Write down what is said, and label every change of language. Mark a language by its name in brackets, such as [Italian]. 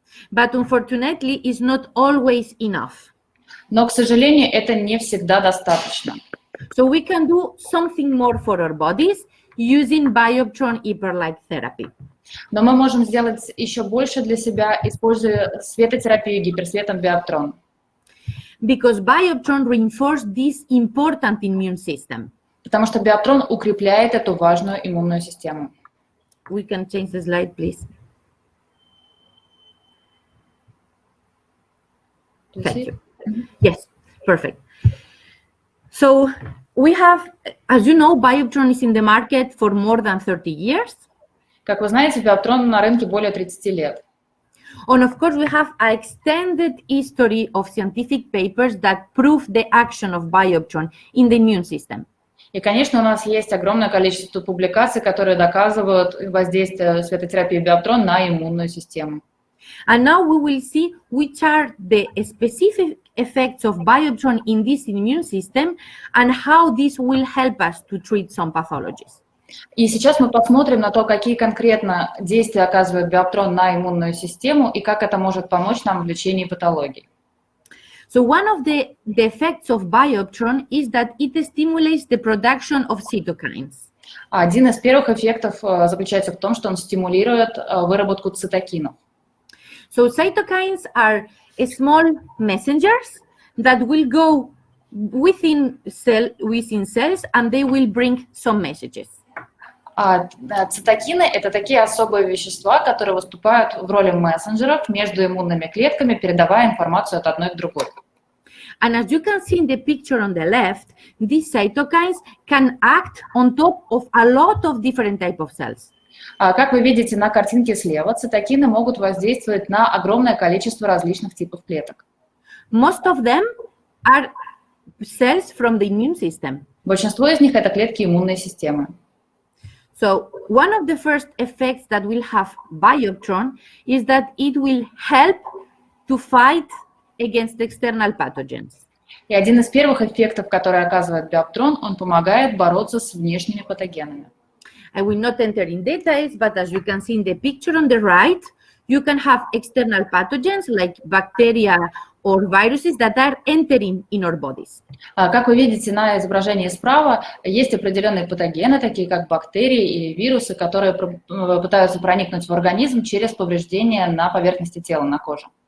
[English] But unfortunately, it's not always enough. [Russian] Но, к сожалению, это не всегда достаточно. [English] So we can do something more for our bodies using Bioptrone hyperlight therapy. [Russian] Но мы можем сделать еще больше для себя, используя светотерапию гиперсветом Биоптрон. [English] Because Bioptrone reinforces this important immune system. [Russian] Потому что Биоптрон укрепляет эту важную иммунную систему. [English] We can change the slide, please. Thank you. Yes, perfect. So we have, as you know, Bioptrone is in the market for more than 30 years. [Russian] Как вы знаете, Биоптрон на рынке более 30 лет. [English] And of course, we have an extended history of scientific papers that prove the action of Bioptrone in the immune system. [Russian] И, конечно, у нас есть огромное количество публикаций, которые доказывают воздействие светотерапии Биоптрон на иммунную систему. [English] And now we will see which are the specific effects of Bioptrone in this immune system and how this will help us to treat some pathologies. [Russian] И сейчас мы посмотрим на то, какие конкретно действия оказывает Биоптрон на иммунную систему и как это может помочь нам в лечении патологий. [English] So one of the effects of Bioptrone is that it stimulates the production of cytokines. [Russian] Один из первых эффектов заключается в том, что он стимулирует выработку цитокинов. [English] So cytokines are small messengers that will go within cells, and they will bring some messages. [Russian] Цитокины – это такие особые вещества, которые выступают в роли мессенджеров между иммунными клетками, передавая информацию от одной к другой. [English] And as you can see in the picture on the left, these cytokines can act on top of a lot of different types of cells. [Russian] Как вы видите на картинке слева, цитокины могут воздействовать на огромное количество различных типов клеток. [English] Most of them are cells from the immune system. [Russian] Большинство из них – это клетки иммунной системы. [English] So one of the first effects that will have Bioptrон is that it will help to fight against external pathogens. [Russian] И один из первых эффектов, который оказывает Биоптрон, он помогает бороться с внешними патогенами. [English] I will not enter in details, but as you can see in the picture on the right, you can have external pathogens like bacteria or viruses that are entering in our bodies. [Russian] Как вы видите на изображении справа, есть определенные патогены, такие как бактерии или вирусы, которые пытаются проникнуть в организм через повреждения на поверхности тела, на коже.